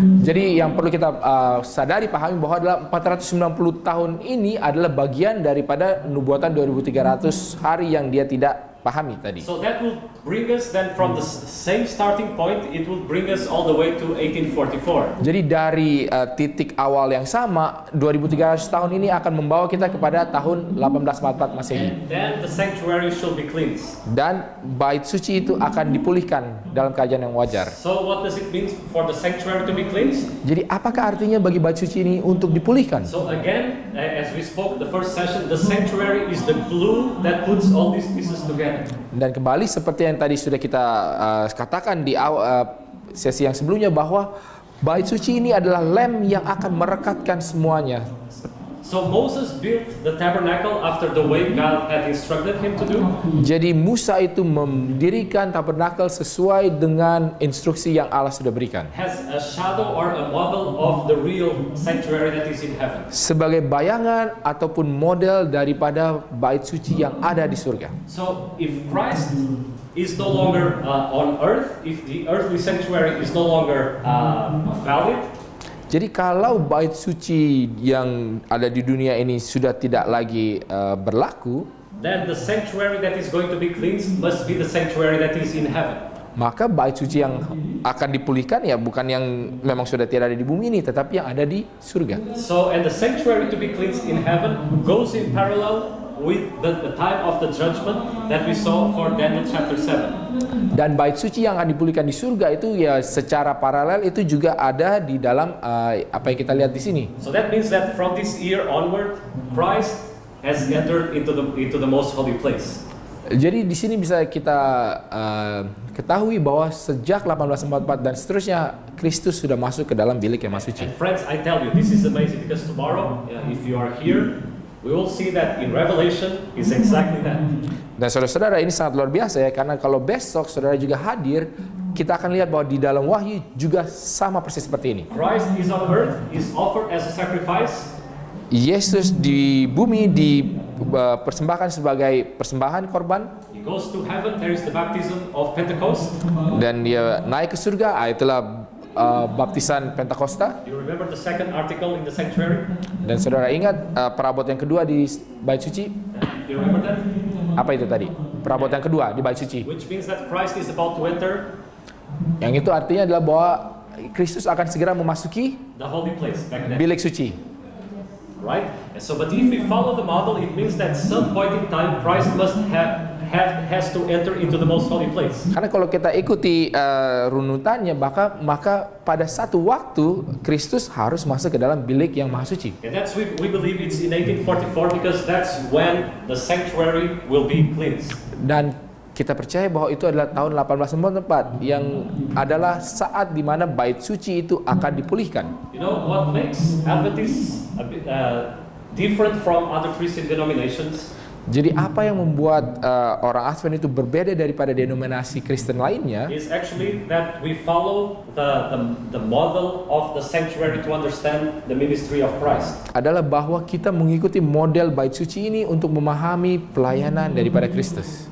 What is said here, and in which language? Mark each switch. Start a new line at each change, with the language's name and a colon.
Indonesian: Jadi yang perlu kita sadari, pahami bahwa adalah 490 tahun ini adalah bagian daripada nubuatan 2300 hari yang dia tidak pahami tadi.
English: So that will bring us then from the same starting point, it will bring us all the way to 1844.
Indonesian: Jadi dari titik awal yang sama, 2300 tahun ini akan membawa kita kepada tahun 1844 Masehi.
English: And then the sanctuary shall be cleansed.
Indonesian: Dan bait suci itu akan dipulihkan dalam keadaan yang wajar.
English: So what does it mean for the sanctuary to be cleansed?
Indonesian: Jadi apakah artinya bagi bait suci ini untuk dipulihkan?
English: So again, as we spoke the first session, the sanctuary is the glue that puts all these pieces together.
Indonesian: Dan kembali seperti yang tadi sudah kita katakan di sesi yang sebelumnya, bahwa bait suci ini adalah lem yang akan merekatkan semuanya.
English: So Moses built the tabernacle after the way God had instructed him to do.
Indonesian: Jadi Musa itu mendirikan tabernakel sesuai dengan instruksi yang Allah sudah berikan.
English: Has a shadow or a model of the real sanctuary that is in heaven.
Indonesian: Sebagai bayangan ataupun model daripada bait suci yang ada di surga.
English: So if Christ is no longer on earth, if the earthly sanctuary is no longer valid,
Indonesian: jadi kalau bait suci yang ada di dunia ini sudah tidak lagi berlaku,
English: then the sanctuary that is going to be cleansed must be the sanctuary that is in heaven.
Indonesian: Maka bait suci yang akan dipulihkan ya bukan yang memang sudah tidak ada di bumi ini, tetapi yang ada di surga.
English: So and the sanctuary to be cleansed in heaven goes in parallel with the time of the judgment that we saw for Daniel chapter 7.
Indonesian: Dan bait suci yang akan dipulihkan di surga itu ya secara paralel itu juga ada di dalam apa yang kita lihat di sini.
English: So that means that from this year onward, Christ has entered into the most holy place.
Indonesian: Jadi di sini bisa kita ketahui bahwa sejak 1844 dan seterusnya Kristus sudah masuk ke dalam bilik yang maha suci.
English: And friends, I tell you, this is amazing because tomorrow, if you are here, we will see that in Revelation is exactly that.
Indonesian: Dan saudara-saudara, ini sangat luar biasa ya, karena kalau besok saudara juga hadir, kita akan lihat bahwa di dalam Wahyu juga sama persis seperti ini.
English: Christ is on earth, is offered as a sacrifice.
Indonesian: Yesus di bumi dipersembahkan sebagai persembahan korban.
English: He goes to heaven, there is the baptism of Pentecost.
Indonesian: Dan dia naik ke surga, itulah baptisan Pentakosta.
English: You remember the second article in the sanctuary?
Indonesian: Dan saudara ingat perabot yang kedua di bait suci?
English: You remember that?
Indonesian: Apa itu tadi? Perabot yang kedua di bait suci.
English: Which means that Christ is about to enter
Indonesian: Yang itu artinya adalah bahwa Kristus akan segera memasuki
English: the holy place back then.
Indonesian: bilik suci.
English: Right? And so, but if we follow the model, it means that some point in time Christ must has to enter into the most holy place.
Indonesian: Karena kalau kita ikuti runutannya, maka pada satu waktu Kristus harus masuk ke dalam bilik yang maha suci.
English: And that's we believe it's in 1844 because that's when the sanctuary will be cleansed.
Indonesian: Dan kita percaya bahwa itu adalah tahun 1844 yang adalah saat di mana bait suci itu akan dipulihkan.
English: You know what makes Adventists a bit, different from other Christian denominations?
Indonesian: Jadi apa yang membuat orang Advent itu berbeda daripada denominasi Kristen lainnya
English: is actually that we follow the model of the sanctuary to understand the ministry of Christ.
Indonesian: adalah bahwa kita mengikuti model bait suci ini untuk memahami pelayanan daripada Kristus.